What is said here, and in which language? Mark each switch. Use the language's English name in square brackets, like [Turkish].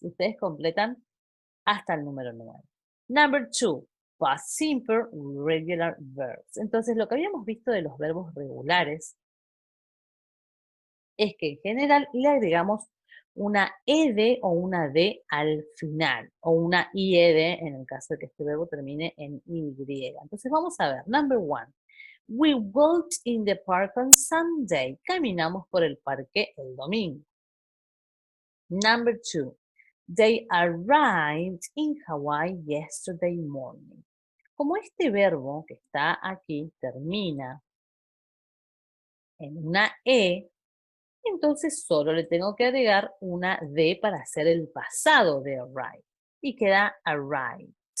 [Spanish] Ustedes completan hasta el número 9. [English] Number 2, past simple regular verbs. [Spanish] Entonces, lo que habíamos visto de los verbos regulares es que en general le agregamos una ed o una d al final, o una ied en el caso de que este verbo termine en y. Entonces, vamos a ver. [English] Number 1, we walked in the park on Sunday. [Spanish] Caminamos por el parque el domingo. [English] Number 2, they arrived in Hawaii yesterday morning. [Spanish] Como este verbo que está aquí termina en una E, entonces solo le tengo que agregar una D para hacer el pasado de arrive. Y queda arrived.